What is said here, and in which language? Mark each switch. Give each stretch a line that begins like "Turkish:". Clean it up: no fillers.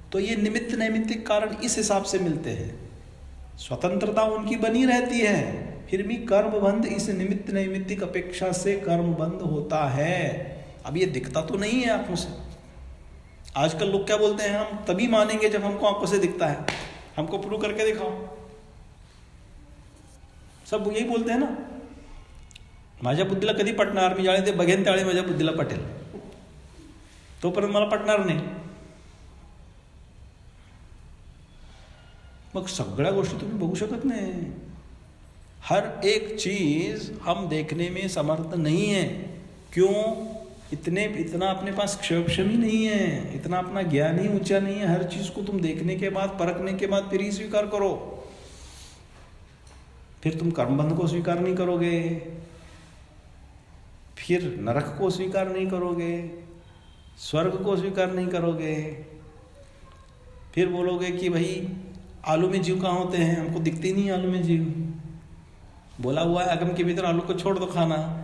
Hindi: तो ये निमित्त नैमित्तिक कारण इस हिसाब से मिलते हैं। स्वतंत्रता उनकी बनी रहती है, फिर भी कर्म बंध इस निमित्त नैमित्तिक अपेक्षा से कर्म बंध होता है। अब ये दिखता तो नहीं है आंखों से। आजकल लोग क्या बोलते हैं? हम तभी मानेंगे जब हमको आंखों से दिखता है, हमको प्रूव करके दिखाओ। सब यही बोलते हैं ना,
Marathi: माझ्या बुद्धीला कधी पटणार, मी ज्यावेळी ते बघेन त्यावेळी माझ्या बुद्धीला पटेल, तोपर्यंत मला पटणार नाही। मग सगळ्या गोष्टी तुम्ही बघू शकत नाही।
Hindi: हर एक चीज हम देखने में समर्थ नहीं है। क्यों? इतना अपने पास क्षम ही नहीं है, इतना अपना ज्ञान ही ऊंचा नहीं है। हर चीज को तुम देखने के बाद, परखने के बाद फिर ही स्वीकार करो। फिर तुम कर्मबंध को स्वीकार नहीं करोगे, फिर नरक को स्वीकार नहीं करोगे, स्वर्ग को स्वीकार नहीं करोगे, फिर बोलोगे कि भाई आलू में जीव कहाँ होते हैं, हमको दिखते नहीं आलू में जीव। बोला हुआ है अगम के भीतर आलू को छोड़ दो खाना,